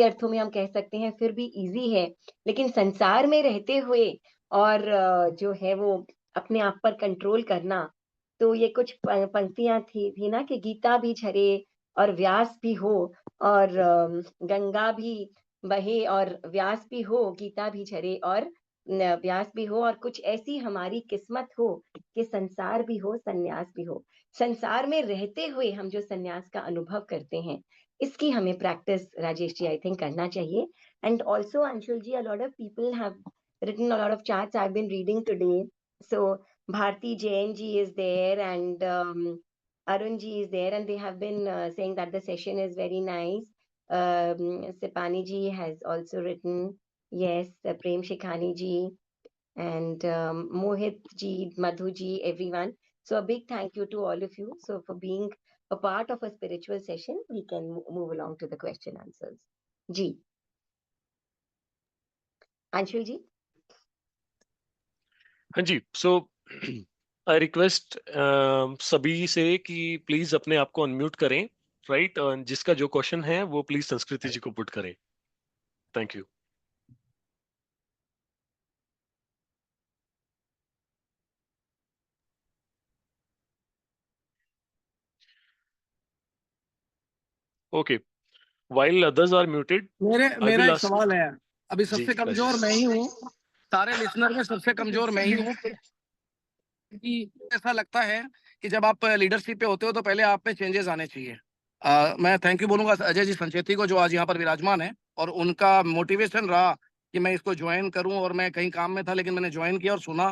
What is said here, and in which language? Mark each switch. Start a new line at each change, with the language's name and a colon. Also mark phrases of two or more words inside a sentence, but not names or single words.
Hindi: अर्थों में हम कह सकते हैं फिर भी इजी है, लेकिन संसार में रहते हुए और जो है वो अपने आप पर कंट्रोल करना, तो ये कुछ पंक्तियां थी ना कि गीता भी झरे और व्यास भी हो, और गंगा भी बहे और व्यास भी हो, गीता भी झरे और व्यास भी हो, और कुछ ऐसी हमारी किस्मत हो कि संसार भी हो, सन्यास भी हो। संसार में रहते हुए हम जो सन्यास का अनुभव करते हैं, इसकी हमें प्रैक्टिस राजेश जी
English: I think
Hindi: करना चाहिए।
English: And also Anshul ji, A lot of people have written a lot of chats I've been reading today. So Bharti Jain ji is there, and Arun ji is there, and they have been saying that the session is very nice. Sipani ji has also written, yes, Prem Shikhani ji, and Mohit ji, Madhu ji, everyone. So a big thank you to all of you. So for being a part of a spiritual session, we can move along to the question answers. Ji. Anshul ji.
Hindi: हाँ जी,
English: so I request
Hindi: सभी से कि प्लीज अपने आप को अनम्यूट करें, राइट? जिसका जो क्वेश्चन है वो प्लीज संस्कृति जी को पुट करें।
English: Thank you. Okay, while others are muted,
Hindi: मेरा एक सवाल है। अभी जी, सबसे कमजोर मैं ही हूँ, सारे लिसनर में सबसे कमजोर मैं ही हूँ। ऐसा लगता है कि जब आप लीडरशिप पे होते हो तो पहले आप में चेंजेस आने चाहिए। मैं
English: thank you
Hindi: बोलूंगा अजय जी संचेती को, जो आज यहाँ पर विराजमान है, और उनका मोटिवेशन रहा कि मैं इसको ज्वाइन करूं, और मैं कहीं काम में था लेकिन मैंने ज्वाइन किया और सुना।